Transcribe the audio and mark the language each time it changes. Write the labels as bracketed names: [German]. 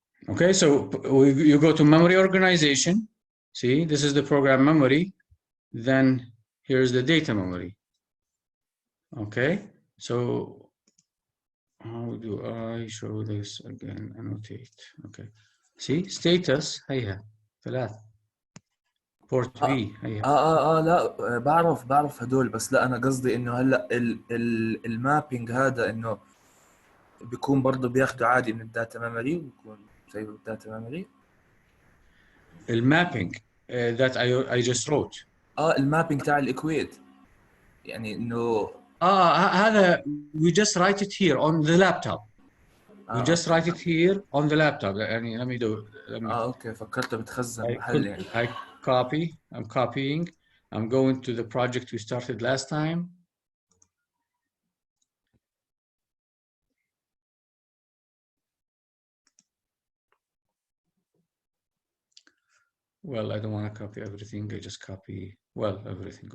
[English] Okay, so you go to memory organization. See, this is the program memory. Then here's the data memory. Okay, so how do I show this again? Annotate. Okay, see, status [Arabic] هيها 3. [English] port B [Arabic] هيها. لا بعرف هدول، بس لا أنا قصدي إنه هلا المابينج هذا إنه بيكون برضه بياخده عادي من الداتا ميموري وبيكون زي الداتا ميموري. [English] المابينج that I just wrote. [Arabic] المابينج تاع الإكويت يعني إنه هذا [English] we just write it here on the laptop. We just write it here on the laptop. [Arabic] يعني [English] let me do. [Arabic] اوكي فكرته بتخزن محل يعني. [English] I copy. I'm copying. I'm going to the project we started last time. Well, I don't want to copy everything. I just copy, well, everything.